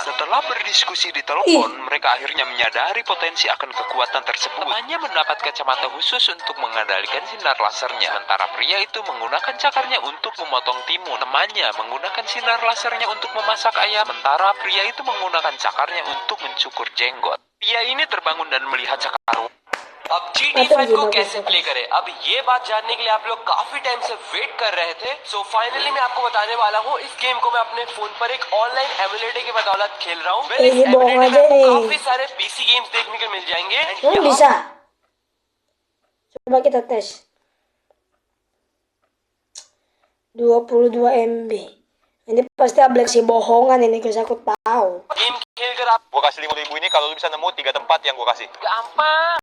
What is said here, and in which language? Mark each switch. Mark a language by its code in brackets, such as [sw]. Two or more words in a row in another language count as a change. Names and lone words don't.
[id] Setelah berdiskusi di telepon, mereka akhirnya menyadari potensi akan kekuatan tersebut. Temannya mendapat kacamata khusus untuk mengendalikan sinar lasernya, sementara pria itu menggunakan cakarnya untuk memotong timun. Temannya menggunakan sinar lasernya untuk memasak ayam, sementara pria itu menggunakan cakarnya untuk mencukur jenggot. Pria ini terbangun dan melihat cakar. [hi] अब GT5 को कैसे प्ले करें? अब ये बात जानने के लिए आप लोग काफी टाइम से वेट कर रहे थे। [en] so finally [hi] मैं आपको बताने वाला हूँ, इस गेम को मैं अपने फोन पर एक [en] online emulator [hi] की बदौलत खेल रहा हूँ। इस एमुलेटर में आपको काफी सारे [en] PC games [hi] देखने को मिल जाएंगे। [id] Bisa. Coba kita tes. 22 MB. Ini pasti aplikasi bohongan ini, guys, aku tahu. Gue kasih 5.000 ini kalau lu bisa nemu 3 tempat yang gue kasih. Gampang.